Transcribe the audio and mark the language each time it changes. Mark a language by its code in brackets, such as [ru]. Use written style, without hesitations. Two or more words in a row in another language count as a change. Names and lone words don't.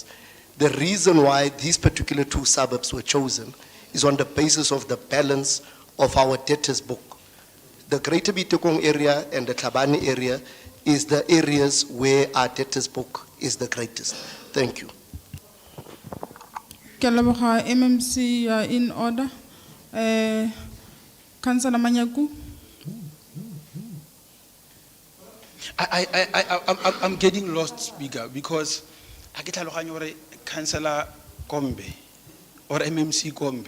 [en] The reason why these particular two suburbs were chosen is on the basis of the balance of our debtors book. The Greater Bitekong area and the Tlhabane area is the areas where our debtors book is the greatest. Thank you. [tn] Ke a leboga, [en] MMC, you are in order. Councillor Manyaku. I'm getting lost, Speaker, because I get a Councillor Kombe or MMC Kombe.